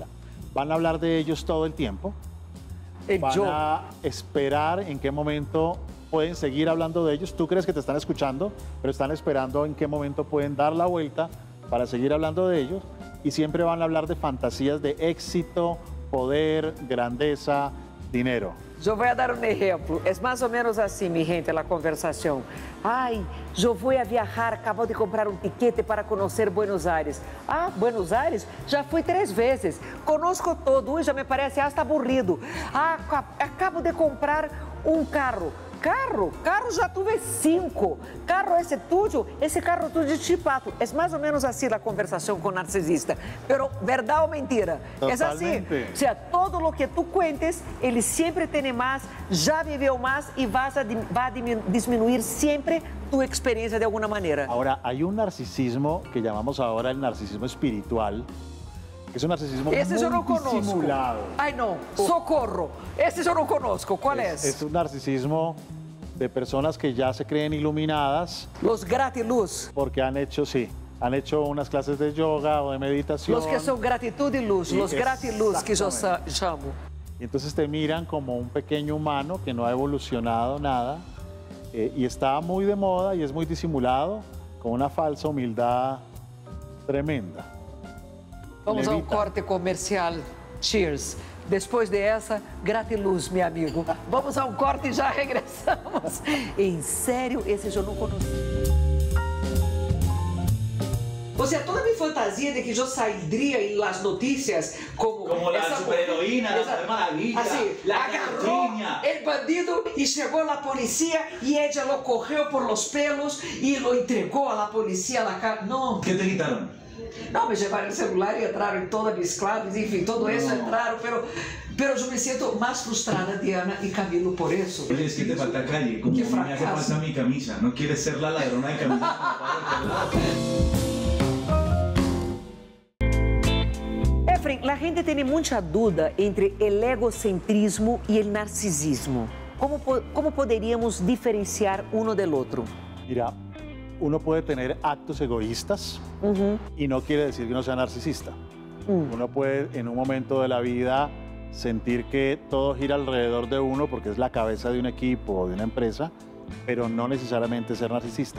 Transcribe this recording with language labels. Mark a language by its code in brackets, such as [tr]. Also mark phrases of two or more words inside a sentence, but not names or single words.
[es] Van a hablar de ellos todo el tiempo. Van a esperar en qué momento pueden seguir hablando de ellos. Tú crees que te están escuchando, pero están esperando en qué momento pueden dar la vuelta para seguir hablando de ellos, y siempre van a hablar de fantasías de éxito, poder, grandeza, dinero. [pt] Eu vou dar um exemplo. É mais ou menos assim, minha gente, a conversação. Ai, eu vou a viajar, acabo de comprar um tiquete para conhecer Buenos Aires. Ah, Buenos Aires? Já fui 3 vezes. Conosco todo e já me parece [es] hasta aburrido. [pt] Ah, acabo de comprar um carro. Carro já tuve 5. Carro esse tuyo, esse carro tuyo de chipato. É mais ou menos assim a conversação com o narcisista. Pero, verdade ou mentira? Totalmente. É assim. [es] O sea, todo lo que tu cuentes, [pt] ele sempre tem mais, já viveu mais e vai diminuir sempre tu experiência de alguma maneira. [es] Ahora, hay un narcisismo que llamamos ahora el narcisismo espiritual, que es un narcisismo [pt] Esse eu não [es] muy [pt] conosco. [es] disimulado. [pt] Ai, não. Socorro. Esse eu não conosco. Qual é? [es] Es un narcisismo de personas que ya se creen iluminadas Los gratiluz. porque han hecho, sí, han hecho unas clases de yoga o de meditación. Los que são gratitud e luz. [pt] Los gratiluz que eu chamo. [es] Y entonces te miran como un pequeño humano que no ha evolucionado nada, Y está muy de moda y es muy disimulado, con una falsa humildad tremenda. [pt] Vamos a um corte comercial. Cheers. Depois dessa, gratiluz, meu amigo. Vamos a um corte e já regressamos. Em sério, esse eu não conhecia. [es] O sea, toda mi fantasía de que yo saldría en las noticias como la esa superheroína, la esa- Mujer Maravilla, así, la agarró Catrina. el bandido y llegó la policía y ella lo cogió por los pelos y lo entregó a la policía a la cara. No, ¿Qué te quitaron? no, me llevaron el celular y entraron en todas mis claves, en fin, todo eso entraron, pero yo me siento más frustrada, Diana y Camilo, por eso. Oye, es que te falta calle, como Qué a mí me hace fracaso. falta mi camisa. ¿No quieres ser la ladrona de camisas? [pt] Efraim, a gente tem muita dúvida entre o egocentrismo e o narcisismo. Como poderíamos diferenciar [es] uno del otro? Mira, uno puede tener actos egoístas y no quiere decir que no sea narcisista. Uno puede en un momento de la vida sentir que todo gira alrededor de uno porque es la cabeza de un equipo o de una empresa, pero no necesariamente ser narcisista.